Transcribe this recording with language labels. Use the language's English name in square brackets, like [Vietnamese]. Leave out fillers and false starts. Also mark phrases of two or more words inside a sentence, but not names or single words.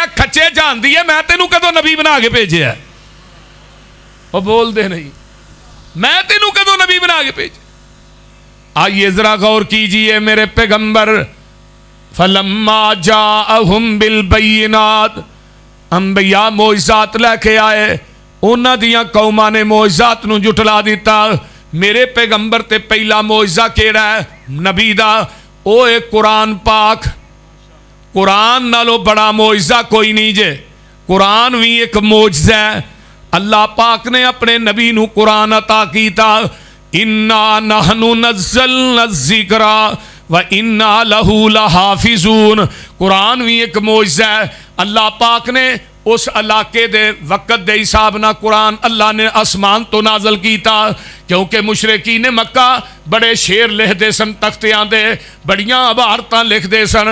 [Punjabi] کھچے جانتی ہے میں تینوں کدوں نبی بنا کے بھیجے? [Urdu] وہ بولتے نہیں, [Punjabi] میں تینوں کدوں نبی بنا کے بھیجے? [Urdu] آئیے ذرا غور کیجیے میرے پیغمبر, [Arabic] فلما جاءهم بالبينات, [Punjabi] انبیاء معجزات لے کے آئے، اونہاں دیاں قوماں نے معجزات نوں جھٹلا دتا. میرے پیغمبر تے پہلا معجزہ کیہڑا ہے نبی دا? او ہے قرآن پاک. قرآن نالوں بڑا معجزہ کوئی نہیں جے. قرآن بھی ایک معجزہ ہے۔ اللہ پاک نے اپنے نبی نوں قرآن عطا کیتا, [Arabic] إنا نحن نزلنا ذكرا وإنا له لحافظون. [Punjabi] قرآن بھی ایک معجزہ ہے. اللہ پاک نے اس علاقے دے وقت دے حساب نا قرآن اللہ نے آسمان تو نازل کیتا، کیونکہ مشرکین نے مکہ بڑے شعر لکھتے سن، تختیاں دے بڑیاں عبارتاں لکھتے سن.